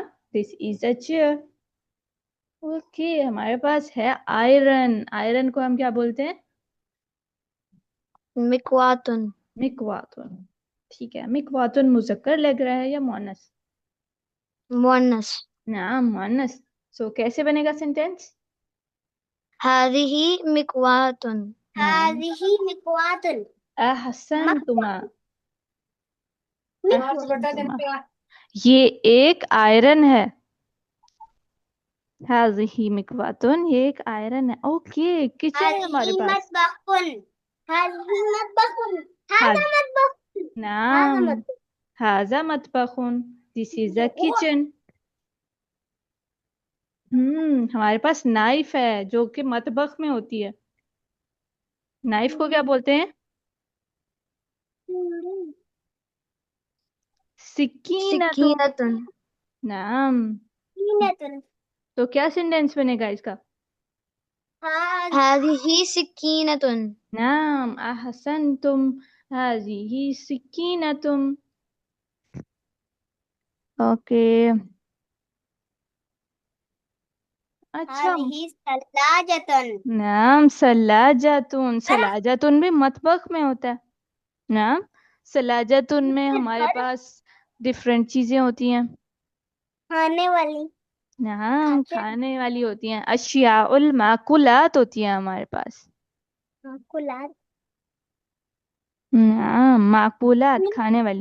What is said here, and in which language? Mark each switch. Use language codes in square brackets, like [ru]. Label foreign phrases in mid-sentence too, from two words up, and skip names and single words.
[en] this is a chair. okay, [hi] हमारे पास है [en] आयरन। [hi] आयरन को हम क्या बोलते हैं? [ar] मिकवातुन। मिकवातुन। [hi] ठीक है, मिकवातुन मुजक्कर लग रहा है या मुअन्नस? मुअन्नस। नाम मुअन्नस। सो कैसे बनेगा सेंटेंस? [ar] هذه مكواة. नाम। هذه مكواة. أحسنتما. أحسنتما. मिकवातुन। [hi] ये एक आयरन है। [ar] هذه مكواة, [hi] ये एक आयरन है। ओके, किचन है हमारे [ar] हाज़िही [hi] पास। [ar] مطبخ. هذه مطبخ. هذا हाज। مطبخ. هذا नाम। मतबखुन। هذا مطبخ. [en] this is a ओह, किचन। [hi] हमारे पास नाइफ है जो कि मतबख में होती है। नाइफ को क्या बोलते हैं? सिक्कीनतुन। [ar] सिकीनतुन। नाम। कीनतुन। [hi] तो क्या सेंटेंस बनेगा इसका? [ar] هذه سكينة. نعم. أحسنتم. هذه سكينة. [hi] ओके। अच्छा। [ar] هذه ثلاجة. [hi] नाम। सलाजतुन। सलाजतुन भी मतबख में होता है। नाम। सलाजतुन में हमारे पास डिफरेंट चीजें होती हैं। खाने वाली। [ar] नाम। [hi] खाते हैं। खाने वाली होती हैं, [ar] أشياء المأكولات [hi] होती हैं हमारे पास। [ar] माकुलात। [hi] नाम। माकुलात, खाने वाली।